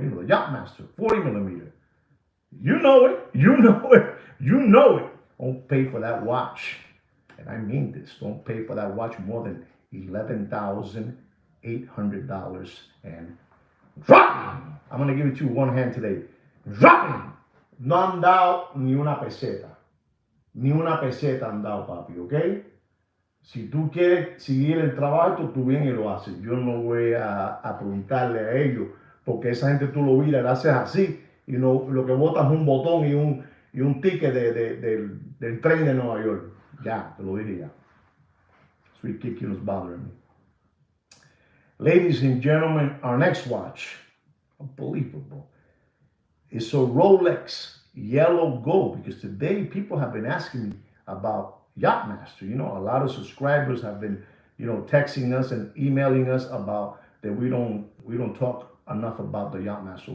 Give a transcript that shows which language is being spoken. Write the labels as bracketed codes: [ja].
[en] You know, the Yachtmaster, 40 millimeter. You know it. Don't pay for that watch. And I mean this. Don't pay for that watch more than $11,800. And dropping. I'm going to give it to you one hand today. Dropping. [es] No han dado ni una peseta. Ni una peseta han dado, papi, ¿ok? Si tú quieres seguir el trabajo, tú vienes y lo haces. Yo no voy a preguntarle a ellos, porque esa gente tú lo miras, lo haces así. Y no, lo que botas es un botón y un ticket del tren de Nueva York. Ya, te lo dije ya. [en] Sweet Kiki was bothering me. Ladies and gentlemen, our next watch, unbelievable. It's a Rolex yellow gold, because today people have been asking me about Yachtmaster. You know, a lot of subscribers have been, you know, texting us and emailing us about that we don't talk enough about the Yachtmaster.